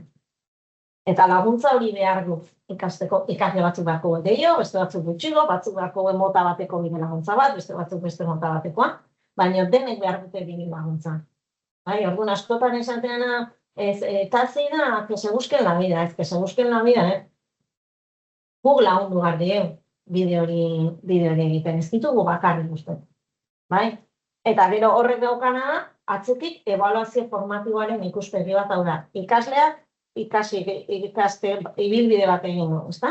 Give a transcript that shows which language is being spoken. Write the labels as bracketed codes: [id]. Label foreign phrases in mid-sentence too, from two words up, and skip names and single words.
[eu] Eta laguntza hori behar du ikasteko, ikasle batzuk beharko gehiago, beste batzuk gutxigo, batzuk beharko mota bateko bide laguntza bat, beste batzuk beste mota batekoa, baina denek behar dute bide laguntza. Bai, orduan askotan esateana, eta zina, [es] que se busquen la vida, ez que se busquen la vida, [eu] guk lagundu behar diegu bide hori egiten, ez ditugu bakarrik uste. Bai? Eta gero horrek daukana da, atzetik ebaluazio formatiboaren ikuspegi bat hau da. Ikasleak ikaste ibilbide bat egin du, ezta?